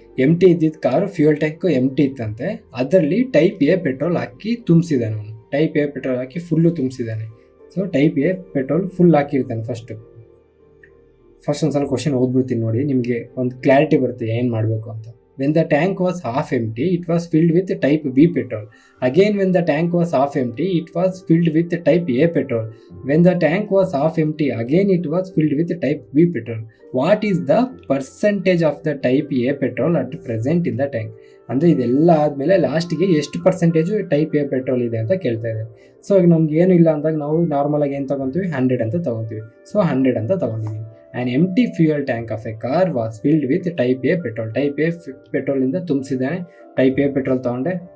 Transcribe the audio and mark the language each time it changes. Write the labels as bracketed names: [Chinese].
[Kannada] ಎಂಟಿ ಇದ್ದಿದ್ದು car, fuel tank ಎಂಟಿ ಇತ್ತಂತೆ. ಅದರಲ್ಲಿ ಟೈಪ್ ಎ ಪೆಟ್ರೋಲ್ ಹಾಕಿ ತುಂಬಿಸಿದ್ದಾನೆ ಅವನು. Type A petrol hockey full ತುಂಬಿಸಿದ್ದಾನೆ. So type A petrol full ಹಾಕಿರ್ತಾನೆ. First ಒಂದು ಸಲ ಕ್ವಶನ್ ಓದ್ಬಿಡ್ತೀನಿ ನೋಡಿ, ನಿಮಗೆ ಒಂದು ಕ್ಲಾರಿಟಿ ಬರುತ್ತೆ ಏನು ಮಾಡಬೇಕು ಅಂತ. [English] When the tank was half empty, it was filled with type B petrol. Again, when the tank was half empty, it was filled with type A petrol. When the tank was half empty, again it was filled with type B petrol. What is the percentage of the type A petrol at present in the tank? [Kannada] ಅಂದರೆ ಇದೆಲ್ಲ ಆದಮೇಲೆ ಲಾಸ್ಟಿಗೆ ಎಷ್ಟು percentage type A petrol ಇದೆ ಅಂತ ಕೇಳ್ತಾ ಇದೆ. So ಈಗ ನಮ್ಗೆ ಏನು ಇಲ್ಲ ಅಂದಾಗ ನಾವು ನಾರ್ಮಲಾಗಿ ಏನು ತೊಗೊತೀವಿ, 100 ಅಂತ ತೊಗೊತೀವಿ. ಸೊ 100 ಅಂತ ತೊಗೊಂಡಿದ್ದೀವಿ. [English] An empty fuel tank of a car was filled with type A petrol. [Kannada] Type A ಪೆಟ್ರೋಲಿಂದ ತುಂಬಿಸಿದ್ದಾನೆ. Type A petrol ತೊಗೊಂಡೆ.